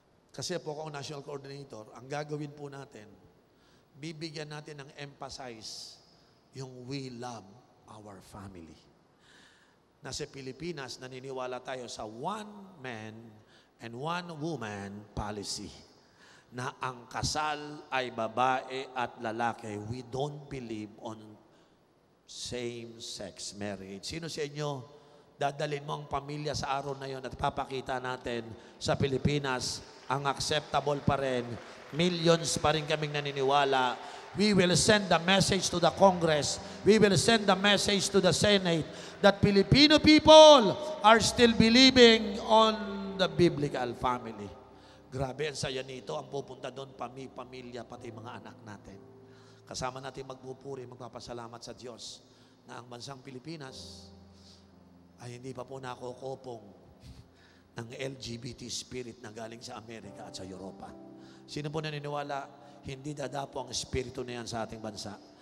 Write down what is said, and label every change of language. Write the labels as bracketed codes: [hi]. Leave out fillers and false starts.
[tl] Kasi po ako ang national coordinator, ang gagawin po natin, bibigyan natin ng emphasize yung [en] we love our family. [tl] Na sa Pilipinas, naniniwala tayo sa [en] one man and one woman policy. [tl] Na ang kasal ay babae at lalaki. [en] We don't believe on same-sex marriage. [tl] Sino sa inyo, dadalhin mo ang pamilya sa araw na yon at papakita natin sa Pilipinas, ang acceptable pa rin. Millions pa rin kaming naniniwala. [en] We will send the message to the Congress. We will send the message to the Senate that Filipino people are still believing on the biblical family. [tl] Grabe, ang saya nito. Ang pupunta doon, pamilya, pati mga anak natin. Kasama natin magpupuri, magpapasalamat sa Diyos na ang bansang Pilipinas ay hindi pa po nakukopong ng LGBT spirit na galing sa Amerika at sa Europa. Sino po naniniwala, hindi dadapo ang espiritu na yan sa ating bansa?